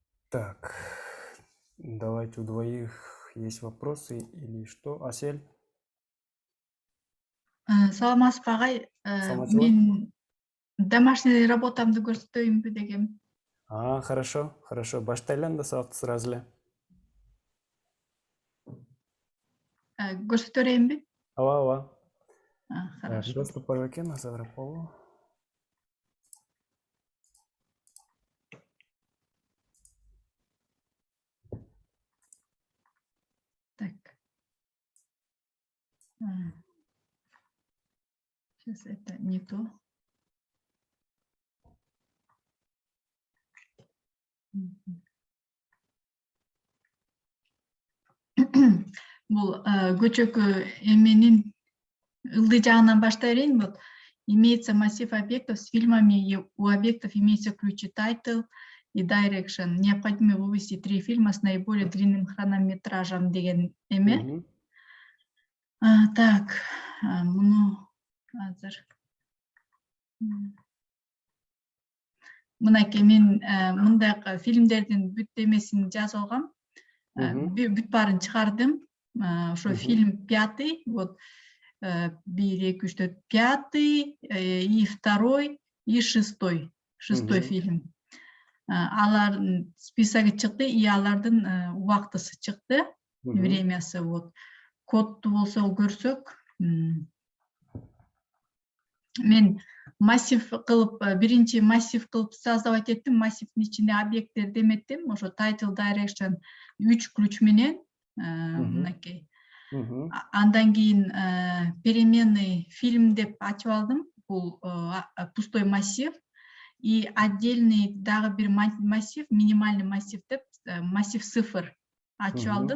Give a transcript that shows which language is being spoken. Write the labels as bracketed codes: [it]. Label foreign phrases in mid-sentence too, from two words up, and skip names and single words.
[ru] Так, давайте у двоих есть вопросы или что? Асель, [ky] Саламатсызбы агай, саламатчылык? мен [ru] домашний работамды [ky] көрсөтөйүнбү дегем. [ru] Хорошо, хорошо. [ky] Баштайлы анда сабакты сразу эле. Көрсөтө берейинби? Ооба, ооба. [ru] Хорошо. [ky] Доступ бар экен, азыраак болобу? [ru] Так. Сейчас это не то. [ky] Бул көчөкү эменин ылдый жагынан баштай берейин. [ru] Вот имеется массив объектов с фильмами, и у объектов имеются ключи title и direction. Необходимо вывести 3 фильма с наиболее длинным хронометражем [ky] деген эме. Так, муну азыр мынакей мен мындай фильмдердин бүт эмесин жазып алгам. Бүт баарын чыгардым. Ошо фильм 5, вот 1, 2, 3, 4, 5 и 2 и 6. 6 фильм. Алардын списоги чыкты, и алардын убактысы чыкты, времясы. Вот кодду болсо көрсөк, мен массив кылып, биринчи массив кылып создавать эттим. Массивдин ичинде объекттер деметтим. Ошо [en] title direction [ky] 3 ключ менен мынакей. Андан кийин переменный фильм деп ачып алдым. Бул пустой массив. [ru] И отдельный [ky] дагы бир массив, минимальный массив деп, массив 0 ачып алдым.